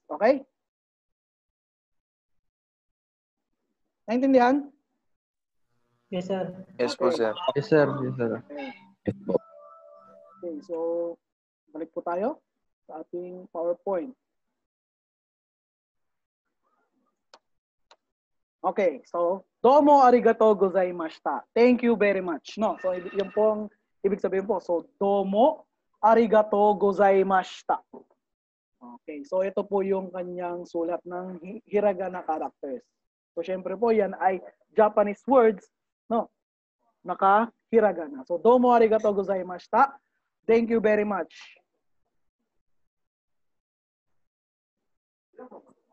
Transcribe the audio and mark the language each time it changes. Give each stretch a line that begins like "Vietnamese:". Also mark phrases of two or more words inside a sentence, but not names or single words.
Filipino: Okay? Naintindihan?
English: Yes, sir. Yes po, sir. Yes, sir. Yes, sir.
Filipino: Okay, so balik po tayo sa ating PowerPoint.
English: Okay, so
Japanese: どうもありがとうございました.
English: Thank you very much. No, so
Filipino: yun po ang ibig sabihin po.
Japanese: So どうもありがとうございました.
Filipino: Okay, so ito po yung kanyang sulat ng
English: hiragana characters.
Filipino: So syempre po yan ay
English: Japanese words,
Filipino: no?
Japanese: Naka-hiragana. So どうもありがとうございました.
English: Thank you very much.